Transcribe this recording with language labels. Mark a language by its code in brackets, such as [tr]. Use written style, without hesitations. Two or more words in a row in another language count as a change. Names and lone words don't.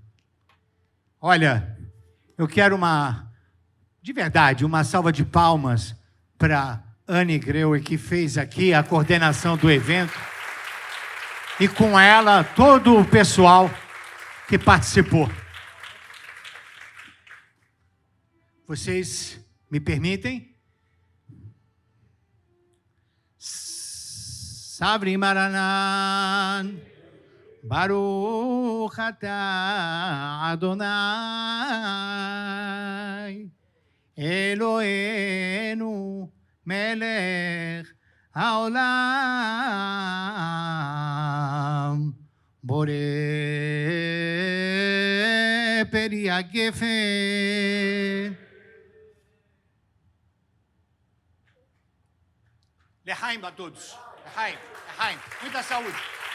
[pt] Olha, eu quero de verdade, uma salva de palmas para Anne Greuer, que fez aqui a coordenação do evento, e com ela todo o pessoal que participou. Vocês me permitem? [he] סברי מרנן, ברוך אתה אדוני, אלוהינו מלך העולם, בורא פרי הגפן. [pt] Lechaim a todos. [he] לחיים, לחיים. [pt] Muita saúde.